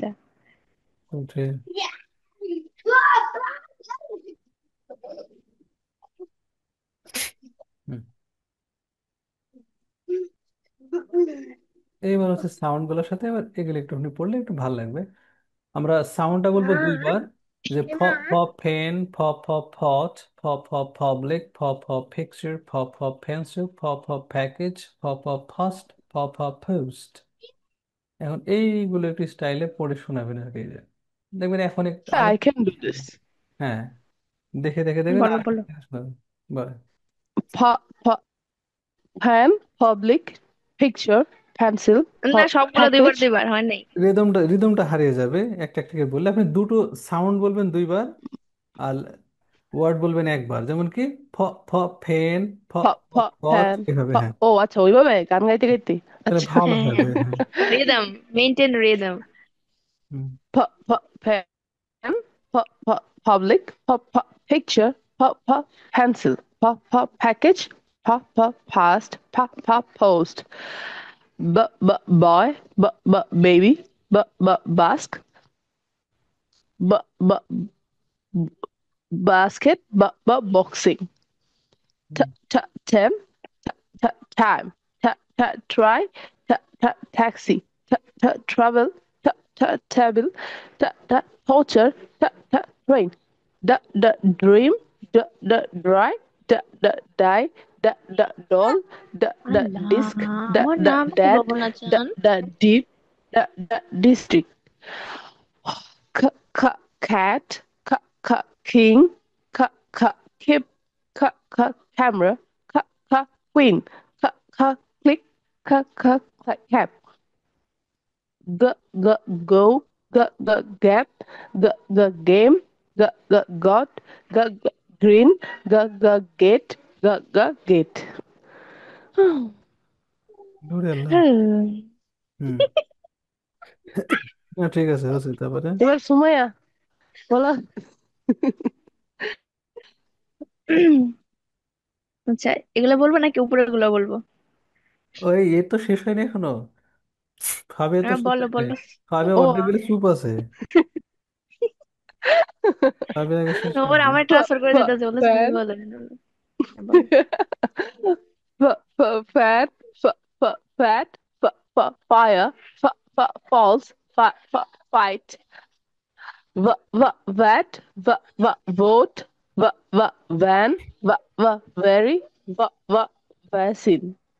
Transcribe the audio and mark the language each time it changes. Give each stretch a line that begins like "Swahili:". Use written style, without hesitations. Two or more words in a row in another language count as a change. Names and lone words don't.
Bangla: ওঠে। হুম। এইবার হচ্ছে সাউন্ড গুলোর সাথে এবার এগুলো একটুখানি পড়লে একটু ভালো লাগবে। আমরা সাউন্ডটা বলবো দুইবার, যে ফ, ফ ফেন, ফ ফ ফট, ফ ফ পাবলিক, ফ ফ পিকচার, ফ ফ পেন্সিল, ফ ফ প্যাকেজ, ফ ফ ফার্স্ট, ফ ফ পোস্ট। এখন এইগুলো একটু স্টাইলে পড়ে শোনাবেন আর কি। যে দেখবেন এখন একটু আই আরেকটু।
English: Can do this.
Bangla: হ্যাঁ, দেখে দেখে দেখবেন বলো আর বলো। শোনাবেন। বলে
English: Fan, public, picture, pencil,
Bangla: না সবগুলো দুইবার প্যাকেজ। দুইবার হয় নাই। রিদমটা হারিয়ে যাবে একটা একটা করে বললে। আপনি দুটো সাউন্ড বলবেন দুইবার, আর ওয়ার্ড বলবেন একবার। যেমন কি ফ, ফ ফেন, ফ ফ ফ ফ ফট, ফ্যান। এভাবে। হ্যাঁ, ও আচ্ছা, ওইভাবে গান গাইতে গাইতে। তাহলে আচ্ছা। ভালো হ্যাঁ হ্যাঁ, হবে। হ্যাঁ।
English: Rhythm, maintain rhythm.
Bangla: হুম। ফ ফ ফ্যান,
English: public, picture, pencil, package, past, post, boy, baby, basque, basket, boxing,
Bangla: হুম।
English: tem, time, try, taxi, travel, table, torture, train, dream, dry, die, doll,
Bangla: আল্লাহ,
English: disc,
Bangla: আমার নাম কি
English: dad,
Bangla: বলবো না চান?
English: deep, district, cat, king, keep, camera, queen, click, cap, g, g, go, get, game, got, green, gate, gate.
Bangla: ওরে আল্লাহ। হুম। হুম। না, ঠিক আছে, হচ্ছে তারপরে। এবার সুমাইয়া বলো। আচ্ছা, এগুলো বলবো নাকি উপরের গুলো বলবো? ওই এ তো শেষ হয়নি এখনো। খাবে তো শেষ বলো হয়নি। বলো। খাবে ও অর্ধেক গেলে চুপ আছে। খাবে আগে শেষ ওর করবে। আমার ট্রান্সফার করে দিতে বলতেছে তুমি ফ্যান, বলো। বলো।
English: fat, fat, fire, false, fight, vat, vote, van, very, vaccine.